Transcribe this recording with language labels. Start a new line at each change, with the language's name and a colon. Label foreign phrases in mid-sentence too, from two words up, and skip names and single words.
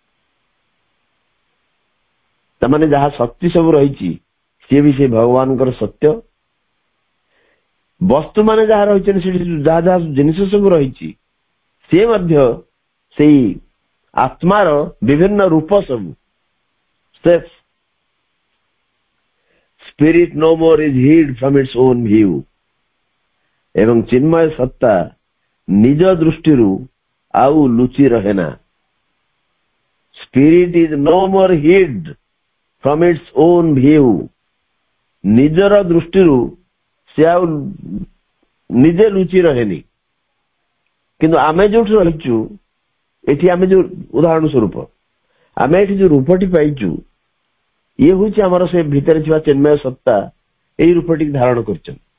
Odia: ତାମାନେ ଯାହା ଶକ୍ତି ସବୁ ରହିଛି ସିଏ ବି ସେ ଭଗବାନଙ୍କର ସତ୍ୟ। ବସ୍ତୁ ମାନେ ଯାହା ରହିଛନ୍ତି ସେଠି ଯାହା ଯାହା ଜିନିଷ ସବୁ ରହିଛି ସିଏ ମଧ୍ୟ ସେଇ ଆତ୍ମାର ବିଭିନ୍ନ ରୂପ ସବୁ।
English: ସ୍ପିରିଟ no more is hid from its own view.
Odia: ଏବଂ ଚିନ୍ମୟ ସତ୍ତା ନିଜ ଦୃଷ୍ଟିରୁ ଆଉ ଲୁଚି ରହେ ନା।
English: ସ୍ପିରିଟ ଇଜ no more hid from its own view.
Odia: ନିଜର ଦୃଷ୍ଟିରୁ ସେ ଆଉ ନିଜେ ଲୁଚି ରହେନି। କିନ୍ତୁ ଆମେ ଯୋଉଠି ରହିଛୁ ଏଠି ଆମେ ଯୋଉ ଉଦାହରଣ ସ୍ୱରୂପ ଆମେ ଏଠି ଯୋଉ ରୂପଟି ପାଇଛୁ ଇଏ ହଉଛି ଆମର ସେ ଭିତରେ ଥିବା ଚିନ୍ମୟ ସତ୍ତା ଏଇ ରୂପଟିକୁ ଧାରଣ କରିଛନ୍ତି।